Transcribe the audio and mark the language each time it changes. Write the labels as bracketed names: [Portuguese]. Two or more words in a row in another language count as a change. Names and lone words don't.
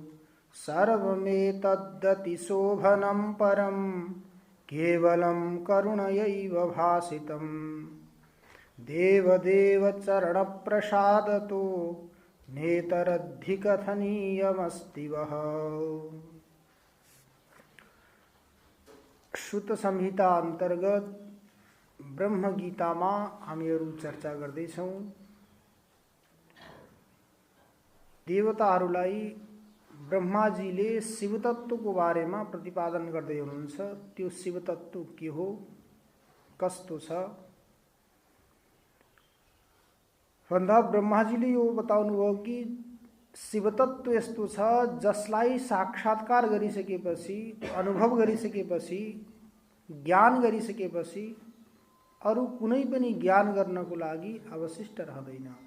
[Sanskrit] सर्वमेतदतिशोभनं परं केवलं करुणयैव भासितम्। देवदेव चरणप्रसादतो नेतरधिकथनीयमस्ति वः। [Nepali] श्रुत संहिता अंतर्गत ब्रह्म गीता में हामीहरू चर्चा गर्दैछौं। देवताहरूलाई ब्रह्माजीले शिवतत्वको बारेमा प्रतिपादन गर्दै हुनुहुन्छ। त्यो शिवतत्व के हो, कस्तो छ भन्दा ब्रह्माजीले यो बताउनुभयो कि शिवतत्व यस्तो छ जसलाई साक्षात्कार गरिसकेपछि, अनुभव गरिसकेपछि, ज्ञान गरिसकेपछि अरु कुनै पनि ज्ञान गर्नको लागि अवशिष्ट रहँदैन।